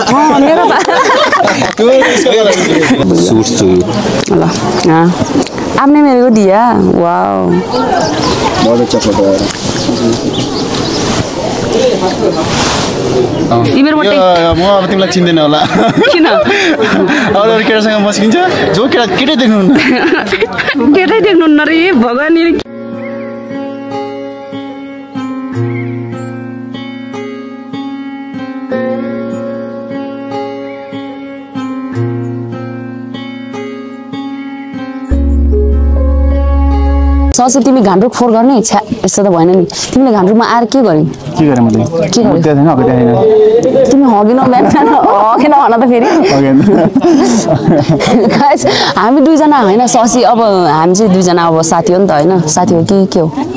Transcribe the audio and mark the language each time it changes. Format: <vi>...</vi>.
<hi>हाँ मेरा</hi> <en>suits to you</en> <hi>हाँ आपने मेरे को दिया वाओ बहुत अच्छा फोटो है</hi> <ne>म अब तिमीलाई चिन्दैन होला किन अरू केटासँग मस्किन्छ जो केटै देख्नुहुन्न रे भगवान ससी तिमी घान्ड्रुक फोर गर्ने छ्या यस्तो त भएन नि तिमीले घान्ड्रुकमा आएर के गरे मैले के गरे तिमी हगिनौ बिहान हगेन भन त फेरि गाइस हामी दुईजना होइन ससी अब हामी चाहिँ दुईजना अब साथी हो नि त होइन साथी हो कि के हो</ne>